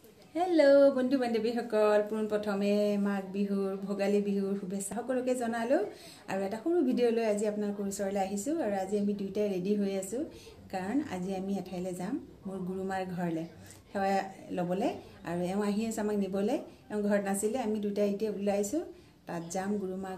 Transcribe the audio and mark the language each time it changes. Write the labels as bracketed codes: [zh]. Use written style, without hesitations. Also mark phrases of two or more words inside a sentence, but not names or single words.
[as] হেলো বন্ধু বান্ধৱী সকল পুন প্ৰথমে মাঘ বিহুৰ ভোগালী বিহুৰ শুভেচ্ছা সকলোকে জনালো আৰু এটা सৰু ভিডিও লৈ আজি আপোনালোকৰ ওচৰলৈ আহিছো আৰু আজি আমি দুইটাই ৰেডি হৈ আছো কাৰণ আজি আমি এঠাইলৈ যাম মোৰ গুৰুমাৰ ঘৰলৈ সেৱা লবলে আৰু এওঁ আহি আছে আমাক নিবলে এওঁ ঘৰত নাছিলে আমি দুইটাই এতিয়া ওলাইছো তাত যাম গুৰুমাক